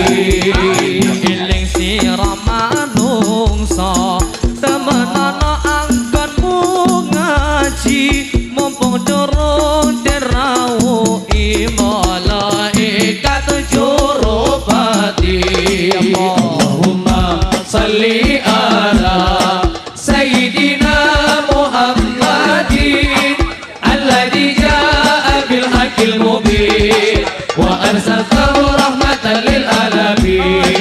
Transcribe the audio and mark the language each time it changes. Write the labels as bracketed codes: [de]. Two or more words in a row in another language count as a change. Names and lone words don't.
[jv] Eling sira manungsa temenana anggonmu ngaji mumpung durung den rawuhi malaikat juru pati. [ar] اللهم صل على سيدنا محمد الذي جاء بالحق المبين وأرسلته رحمة للعالمين.